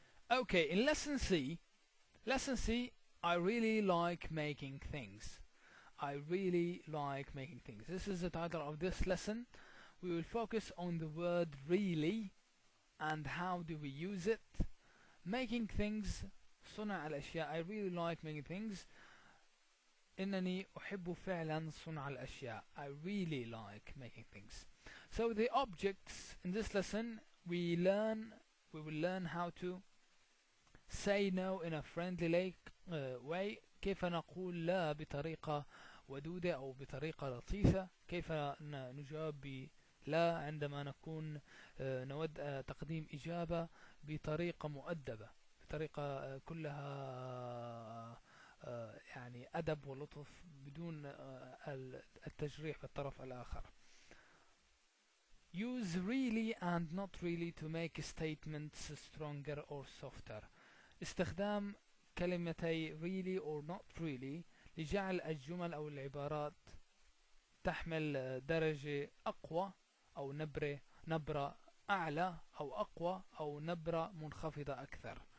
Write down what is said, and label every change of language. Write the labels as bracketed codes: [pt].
[en] Okay, in lesson C, I really like making things. I really like making things. This is the title of this lesson. We will focus on the word really and how do we use it. Making things, [ar] صنع الأشياء. [en] I really like making things. [ar] إنني أحب فعلا صنع الأشياء. [en] I really like making things. So the objects in this lesson, we will learn how to say no in a friendly way. [ar] كيف نقول لا بطريقة ودودة أو بطريقة لطيفة. كيف نجاوب بلا عندما نكون نود تقديم إجابة بطريقة مؤدبة، بطريقة كلها يعني أدب ولطف بدون التجريح بالطرف الآخر. [en] Use really and not really to make statements stronger or softer. [ar] استخدام كلمتي [en] really or not really [ar] لجعل الجمل أو العبارات تحمل درجة أقوى أو نبرة أعلى أو أقوى أو نبرة منخفضة أكثر.